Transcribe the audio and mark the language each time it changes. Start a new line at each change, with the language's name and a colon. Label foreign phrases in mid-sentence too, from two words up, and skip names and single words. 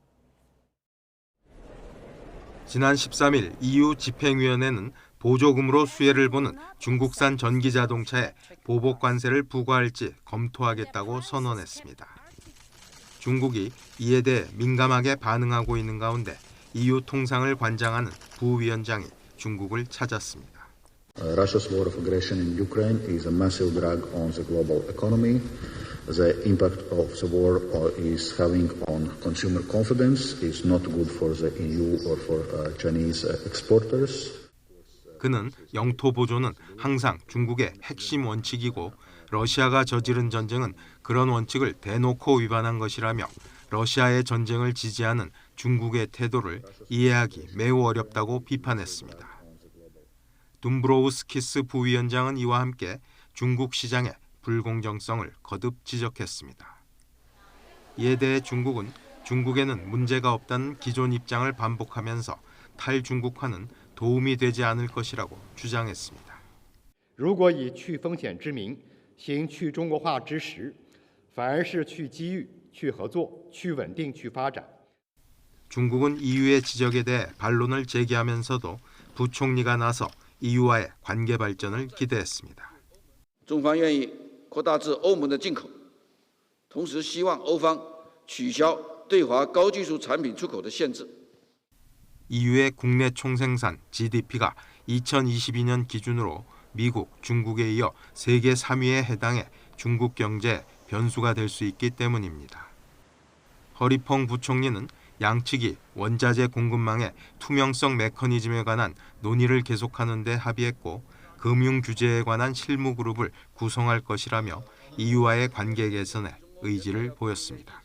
Korean: 지난 13일 EU 집행위원회는 보조금으로 수혜를 보는 중국산 전기자동차에 보복 관세를 부과할지 검토하겠다고 선언했습니다. 중국이 이에 대해 민감하게 반응하고 있는 가운데 EU 통상을 관장하는 부위원장이 중국을 찾았습니다.
English: Russia's war of aggression in Ukraine is a massive drag on the global economy. The impact of the war is having on consumer confidence. It's not good for the EU or for Chinese exporters.
Korean: 그는 영토 보존은 항상 중국의 핵심 원칙이고 러시아가 저지른 전쟁은 그런 원칙을 대놓고 위반한 것이라며 러시아의 전쟁을 지지하는 중국의 태도를 이해하기 매우 어렵다고 비판했습니다. 둠브로우스키스 부위원장은 이와 함께 중국 시장의 불공정성을 거듭 지적했습니다. 이에 대해 중국에는 문제가 없다는 기존 입장을 반복하면서 탈중국화는 도움이 되지 않을 것이라고 주장했습니다.
Chinese: 如果以去风险之名行去中国化之实，反而是去机遇、去合作、去稳定、去发展。
Korean: 중국은 EU의 지적에 대해 반론을 제기하면서도 부총리가 나서 EU와의 관계 발전을 기대했습니다.
Chinese: 中方愿意扩大至欧盟的进口，同时希望欧方取消对华高技术产品出口的限制。
Korean: EU의 국내 총생산 GDP가 2022년 기준으로 미국, 중국에 이어 세계 3위에 해당해 중국 경제에 변수가 될 수 있기 때문입니다. 허리펑 부총리는 양측이 원자재 공급망의 투명성 메커니즘에 관한 논의를 계속하는 데 합의했고 금융 규제에 관한 실무 그룹을 구성할 것이라며 EU와의 관계 개선에 의지를 보였습니다.